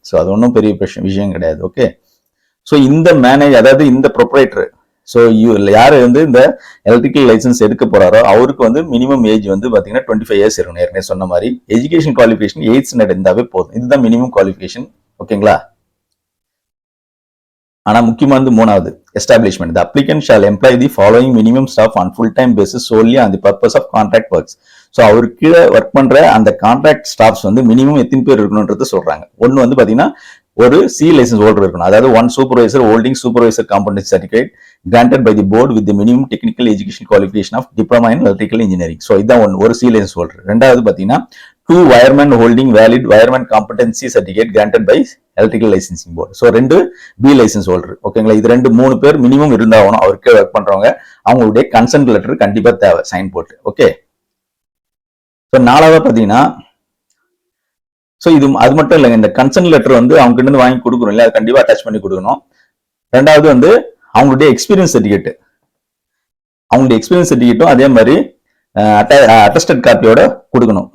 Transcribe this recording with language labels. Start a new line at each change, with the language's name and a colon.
Tamil: So அது ஒன்றும் பெரிய விஷயம் கிடையாது. ஓகே. ஸோ இந்த அதாவது இந்த ப்ரொப்ரைட்டர், ஸோ யாரு வந்து இந்த எலக்ட்ரிக்கல் லைசன்ஸ் எடுக்க போறாரோ அவருக்கு வந்து மினிமம் ஏஜ் வந்து பாத்தீங்கன்னா 25 இயர்ஸ் இருக்கணும். ஏற்கனவே சொன்ன மாதிரி எஜுகேஷன் குவாலிஃபிகேஷன் 8th ஸ்டாண்டர்ட் இருந்தாவே போதும். இதுதான் மினிமம் குவாலிஃபிகேஷன். ஓகேங்களா? ஆனா முக்கியமா வந்து 3வது establishment.
English: The applicant shall employ the following minimum staff on full time basis solely on the purpose of contract works.
Tamil: So அவருக்கு கீழே ஒர்க் பண்ற அந்த கான்ட்ராக்ட் ஸ்டாஃப்ஸ் வந்து மினிமம் எத்தனை பேர் இருக்கணும்ன்றது சொல்றாங்க. ஒன்னு வந்து பாத்தீங்கன்னா ஒரு சி லைசன்ஸ் ஹோல்டர் இருக்கணும்.
English: அதாவது one supervisor holding supervisor competency certificate granted by the board with the minimum technical education qualification of diploma in electrical engineering. So
Tamil: இதான் ஒரு
English: C licence holder.
Tamil: ரெண்டாவது பாத்தீங்கன்னா
English: 2 wiremen holding valid wireman competency certificate granted by electrical licensing board.
Tamil: So 2 B licence holder. ஓகேங்களா? இது 3 பேர் minimum இருந்தாகணும். அவருக்கு work பண்றவங்க அவங்களுடைய கன்சென்ட் லெட்டர் கண்டிப்பா தேவை, சைன் போட்டு. ஓகே. ஸோ 4வது பாத்தீங்கன்னா இது அது மட்டும் இல்லைங்க, இந்த கன்சென்ட் லெட்டர் வந்து அவங்க கிட்ட இருந்து வாங்கி கொடுக்கணும் இல்ல, அது கண்டிப்பா அட்டாச் பண்ணி கொடுக்கணும். ரெண்டாவது வந்து அவங்களுடைய எக்ஸ்பீரியன்ஸ் சர்டிஃபிகேட், அவங்களுடைய எக்ஸ்பீரியன்ஸ் சர்டிஃபிகேட்டும் அதே மாதிரி அட்டஸ்டட் காப்பியோட கொடுக்கணும்.